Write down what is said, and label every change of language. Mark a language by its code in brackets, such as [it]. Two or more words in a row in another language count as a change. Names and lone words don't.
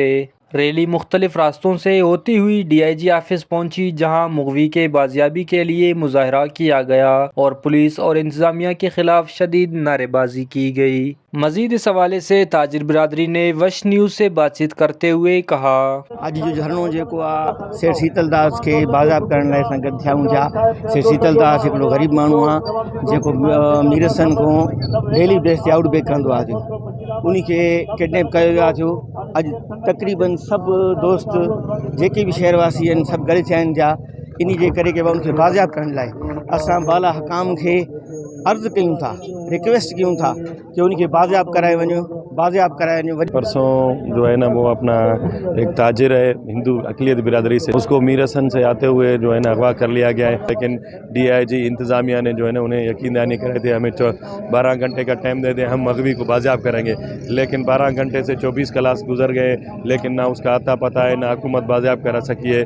[ur] ریلی مختلف راستوں سے ہوتی ہوئی ڈی آئی جی آفس پہنچی جہاں مغوی کے بازیابی کے لیے مظاہرہ کیا گیا اور پولیس اور انتظامیہ کے خلاف شدید نعرے بازی کی گئی۔ مزید اس حوالے سے تاجر برادری نے وش نیوز سے بات چیت کرتے ہوئے کہا، [sd] اج جو دھرنو जेको आहे सेठ शीतल दास खे बाज़ाब करण लाइ असां गॾु थिया आहियूं पिया। सेठ शीतल दास हिकिड़ो ग़रीब माण्हू आहे जेको मीरसन खां [en] daily base [sd] ते आउट बेक करंदो आहे। उन खे किडनैप कयो वियो आहे। अॼु तक़रीबन सभु दोस्त जेके बि शहरवासी आहिनि सभु गॾु थिया आहिनि जा इन जे करे कि उनखे बाज़ाब करण लाइ असां बाला हकाम खे अर्ज़ु कयूं था, रिक्वेस्ट कयूं था कि उनखे बाज़ाब कराए वञो, बाज़ाब कराए वञो। [ur] پرسوں جو ہے نا وہ اپنا ایک تاجر ہے ہندو اقلیت برادری سے، اس کو میرسن سے آتے ہوئے جو ہے نا اغوا کر لیا گیا ہے. لیکن DIG انتظامیہ نے جو ہے نا انہیں یقین دہانی کرائی تھی ہمیں 12 گھنٹے کا ٹائم دے دیں، ہم مغوی کو بازیاب کریں گے. لیکن 12 گھنٹے سے 24 کلاس گزر گئے لیکن نہ اس کا اتا پتا ہے نہ حکومت بازیاب کرا سکی ہے.